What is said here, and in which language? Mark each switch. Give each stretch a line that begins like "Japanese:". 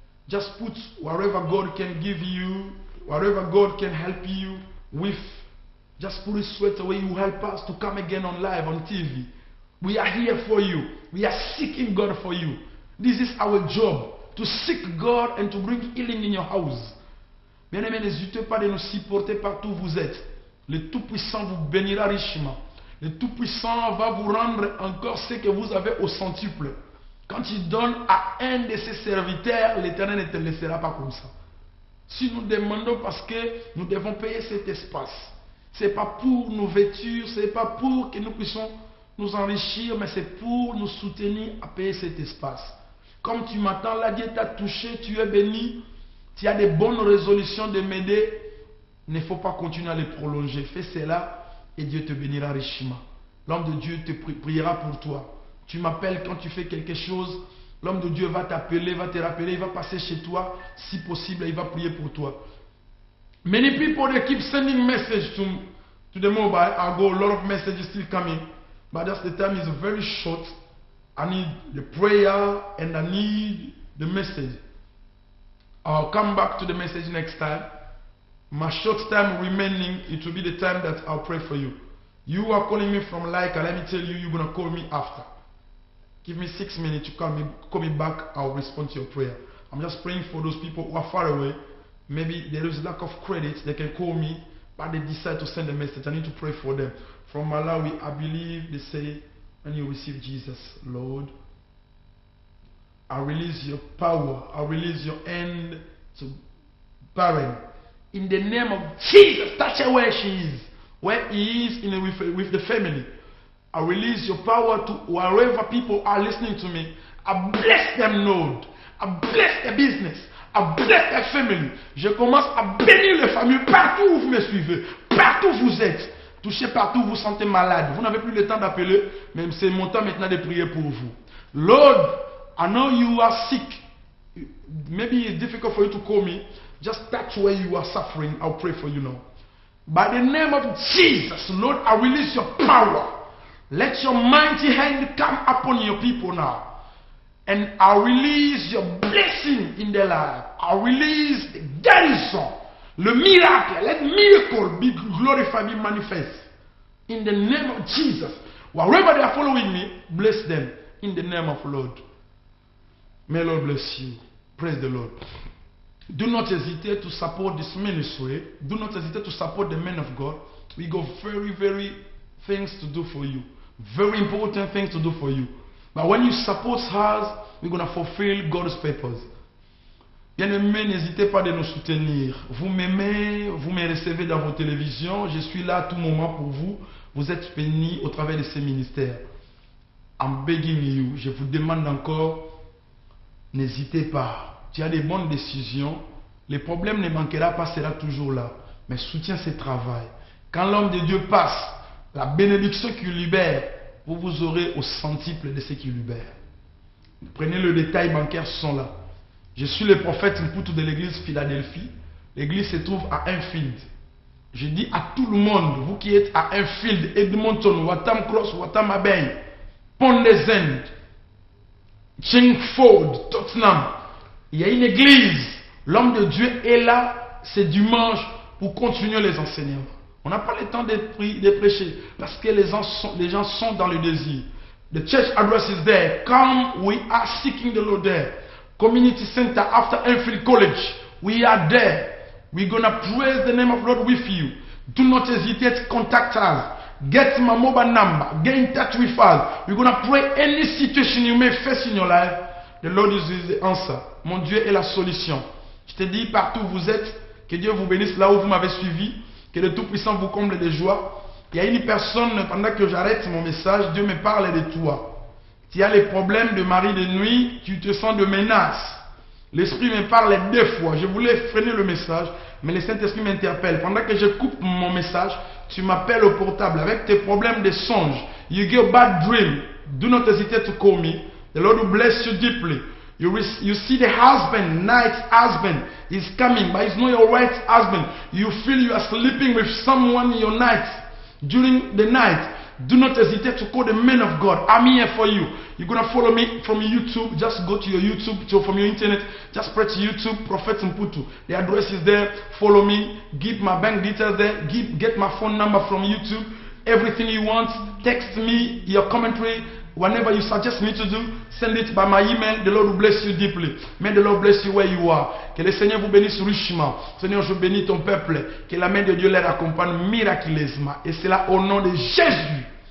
English: Just put wherever God can give you, wherever God can help you with. Just put it straight away. You help us to come again on live on TV. We are here for you. We are seeking God for you. This is our job, to seek God and to bring healing in your house.
French: Bien-aimés, n'hésitez pas de nous supporter partout où vous êtes. Le Tout-Puissant vous bénira richement. Le Tout-Puissant va vous rendre encore ce que vous avez au centuple. Quand tu donnes à un de ses serviteurs, l'Éternel ne te laissera pas comme ça. Si nous demandons parce que nous devons payer cet espace, ce n'est pas pour nos vêtures, ce n'est pas pour que nous puissions nous enrichir, mais c'est pour nous soutenir à payer cet espace. Comme tu m'attends là, Dieu t'a touché, tu es béni, tu as des bonnes résolutions de m'aider, il ne faut pas continuer à les prolonger. Fais cela et Dieu te bénira richement. L'homme de Dieu te priera pour toi. Tu m'appelles quand tu fais quelque chose, l'homme de Dieu va t'appeler, va te rappeler, il va passer chez toi, si possible, il va prier pour toi.
English: Many people, they keep sending message to the mobile. I go, a lot of messages still coming, but just the time is very short. I need the prayer and I need the message. I'll come back to the message next time. My short time remaining, it will be the time that I'll pray for you. You are calling me from Laika. Let me tell you, you're going to call me after. Give me 6 minutes to call me back. I'll respond to your prayer. I'm just praying for those people who are far away. Maybe there is lack of credit. They can call me, but they decide to send a message. I need to pray for them. From Malawi, I believe they say, when you receive Jesus, Lord, I release your power. I release your end to barren. In the name of Jesus, touch her where she is. Where he is with the family. I release your power to wherever people are listening to me. I bless them, Lord. I bless their business. I bless their family.
French: Je commence à bénir les familles partout où vous me suivez. Partout où vous êtes. Touchez partout où vous vous sentez malade. Vous n'avez plus le temps d'appeler, mais c'est mon temps maintenant de prier pour vous.
English: Lord, I know you are sick. Maybe it's difficult for you to call me. Just touch where you are suffering. I'll pray for you now. By the name of Jesus, Lord, I release your power. Let your mighty hand come upon your people now. And I release your blessing in their life. I release the garrison, the miracle. Let miracle be glorified, be manifest. In the name of Jesus. Wherever they are following me, bless them. In the name of Lord. May Lord bless you. Praise the Lord. Do not hesitate to support this ministry. Do not hesitate to support the men of God. We got very, very things to do for you. Very important things to do for you. But when you support us, we're going to fulfill God's purpose.
French: Bien-aimés, n'hésitez pas de nous soutenir. Vous m'aimez, vous me recevez dans vos télévisions. Je suis là à tout moment pour vous. Vous êtes bénis au travers de ces ministères.
English: I'm begging you.
French: Je vous demande encore, n'hésitez pas. Tu as des bonnes décisions, les problèmes ne manqueront pas, sera toujours là. Mais soutiens ce travail. Quand l'homme de Dieu passe, la bénédiction qui libère, vous aurez au centuple de ce qui libère. Prenez le détail, bancaires sont là. Je suis le prophète Mputu de l'église Philadelphie. L'église se trouve à Enfield. Je dis à tout le monde, vous qui êtes à Enfield, Edmonton, Watam Cross, Watam Abbey, Pont des Indes, Chingford, Tottenham. Il y a une église. L'homme de Dieu est là, c'est dimanche, pour continuer les enseignements. On n'a pas le temps de prêcher, parce que les gens sont dans le désir.
English: The church address is there. Come, we are seeking the Lord there. Community center after Enfield College. We are there. We're going to praise the name of the Lord with you. Do not hesitate, contact us. Get my mobile number. Get in touch with us. We're going to pray any situation you may face in your life. The Lord is the answer.
French: Mon Dieu est la solution. Je te dis partout où vous êtes, que Dieu vous bénisse là où vous m'avez suivi, que le Tout-Puissant vous comble de joie. Il y a une personne, pendant que j'arrête mon message, Dieu me parle de toi. Tu as les problèmes de mari de nuit, tu te sens de menace. L'Esprit me parle 2 fois. Je voulais freiner le message, mais le Saint-Esprit m'interpelle. Pendant que je coupe mon message, tu m'appelles au portable avec tes problèmes de songe.
English: You get a bad dream. Do not hesitate to call me. The Lord will bless you deeply. You see the husband, night husband, is coming, but it's not your right husband. You feel you are sleeping with someone in your night, during the night. Do not hesitate to call the men of God. I'm here for you. You're going to follow me from YouTube. Just go to your YouTube, from your internet. Just press YouTube, Prophet Mputu. The address is there. Follow me. Give my bank details there. Get my phone number from YouTube. Everything you want. Text me your commentary. Whenever you suggest me to do, send it by my email. The Lord will bless you deeply. May the Lord bless you where you are.
French: Que le Seigneur vous bénisse richement. Seigneur, je bénis ton peuple. Que la main de Dieu les accompagne miraculeusement. Et c'est là au nom de Jésus